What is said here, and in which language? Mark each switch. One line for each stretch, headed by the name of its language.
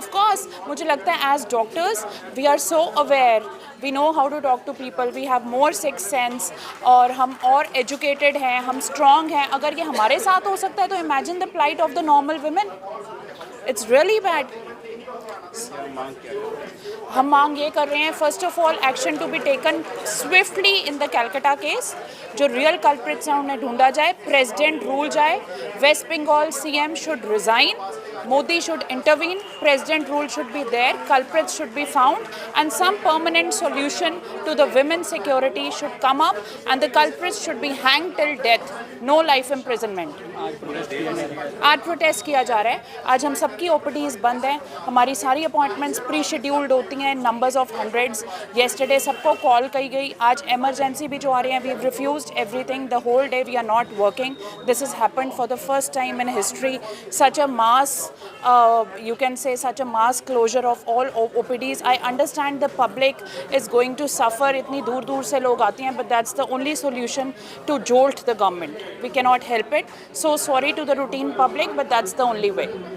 English: Of course,
Hindi: मुझे लगता है
English: as doctors we are so aware, we know how to talk to people, we have more six sense,
Hindi: और हम और educated हैं, हम स्ट्रॉन्ग हैं. अगर ये हमारे साथ हो सकता है तो
English: Imagine the plight of the normal women. It's really bad.
Hindi: हम मांग ये कर रहे हैं,
English: First of all action to be taken swiftly in the Calcutta case.
Hindi: जो रियल कल्प्रिट्स हैं उन्हें ढूंढा जाए,
English: President rule जाए, West Bengal CM should resign, Modi should intervene, president rule should be there, culprits should be found, and some permanent solution to the women's security should come up, and the culprits should be hanged till death, no life imprisonment.
Hindi: आज protest किया जा रहा है. आज हम सबकी OPDs बंद हैं, हमारी सारी अपॉइंटमेंट्स प्री शेड्यूल्ड होती हैं, नंबर्स ऑफ हंड्रेड्स. येस्टरडे सबको कॉल की गई, आज एमरजेंसी भी जो आ रही है,
English: We have refused everything, the whole day we are not working. This is happened for the first time in history, such a mass, you can say such a mass closure of all OPDs. I understand the public is going to suffer,
Hindi: इतनी दूर दूर से लोग आते हैं,
English: but that's the only solution to jolt the government. We cannot help it. So sorry to the routine public, but that's the only way.